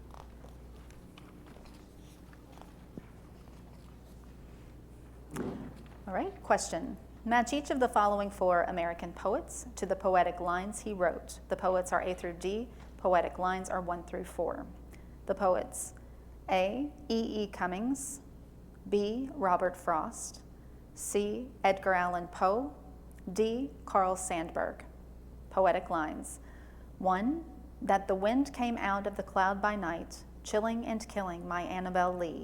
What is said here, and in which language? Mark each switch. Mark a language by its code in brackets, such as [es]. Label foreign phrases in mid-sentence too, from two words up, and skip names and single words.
[en] All right, question. Match each of the following 4 American poets to the poetic lines he wrote. The poets are A through D. Poetic lines are 1 through 4. The poets: A. E. E. Cummings, B. Robert Frost, C. Edgar Allan Poe, D. Carl Sandburg. Poetic lines. 1. That the wind came out of the cloud by night, chilling and killing my Annabel Lee.